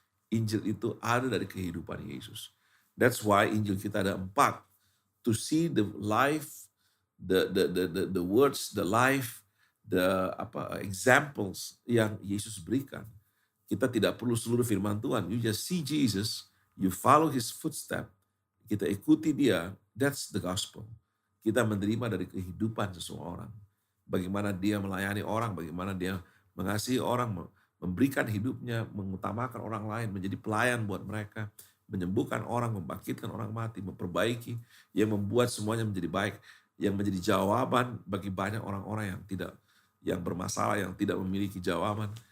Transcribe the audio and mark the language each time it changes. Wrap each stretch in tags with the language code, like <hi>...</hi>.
<id>Injil itu ada dari kehidupan Yesus.</id> <en>That's why</en> <id>Injil kita ada 4.</id> <en>To see the life, the words, the life, the examples</en> <id>yang Yesus berikan. Kita tidak perlu seluruh firman Tuhan.</id> <en>You just see Jesus, you follow His footstep.</en> <id>Kita ikuti Dia.</id> <en>That's the gospel.</en> <id>Kita menerima dari kehidupan seseorang. Bagaimana Dia melayani orang, bagaimana Dia mengasihi orang, memberikan hidupnya, mengutamakan orang lain, menjadi pelayan buat mereka, menyembuhkan orang, membangkitkan orang mati, memperbaiki, yang membuat semuanya menjadi baik, yang menjadi jawaban bagi banyak orang-orang yang bermasalah, yang tidak memiliki jawaban.</id>